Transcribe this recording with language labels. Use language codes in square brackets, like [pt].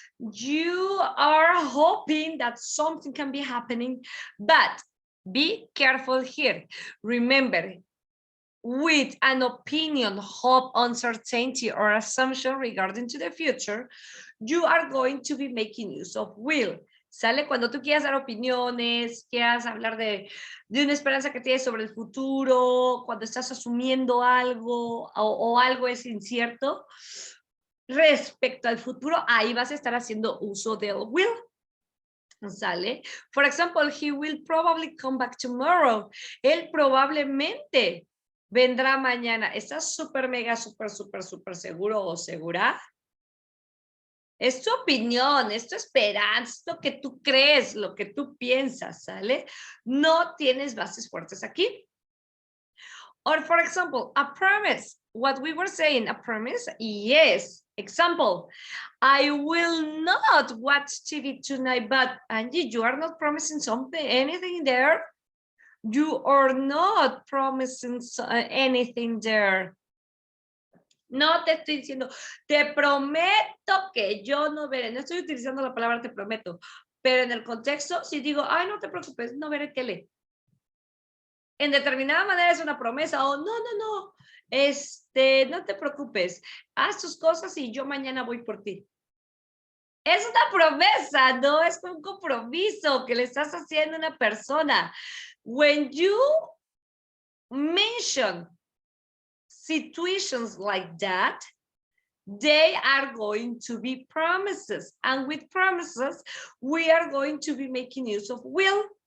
[en] You are hoping that something can be happening, but be careful here. Remember, with an opinion, hope, uncertainty, or assumption regarding to the future, you are going to be making use of will. [es] ¿Sale? Cuando tú quieras dar opiniones, quieras hablar de una esperanza que tienes sobre el futuro, cuando estás asumiendo algo o algo es incierto, respecto al futuro, ahí vas a estar haciendo uso del will. ¿Sale? [en] For example, he will probably come back tomorrow. [es] Él probablemente vendrá mañana. ¿Estás súper, mega, súper seguro o segura? Es tu opinión, es tu esperanza, es lo que tú crees, lo que tú piensas, ¿sale? No tienes bases fuertes aquí. [en] Or for example, a promise. What we were saying, a promise, yes. Example, I will not watch TV tonight, but Angie, you are not promising something, anything there? You are not promising anything there. [es] No te estoy diciendo, te prometo que yo no veré. No estoy utilizando la palabra te prometo, pero en el contexto, si digo, ay, no te preocupes, no veré tele. En determinada manera es una promesa o no, no te preocupes, haz tus cosas y yo mañana voy por ti. Es una promesa, no es un compromiso que le estás haciendo a una persona. [en] When you mention situations like that, they are going to be promises. And with promises, we are going to be making use of will.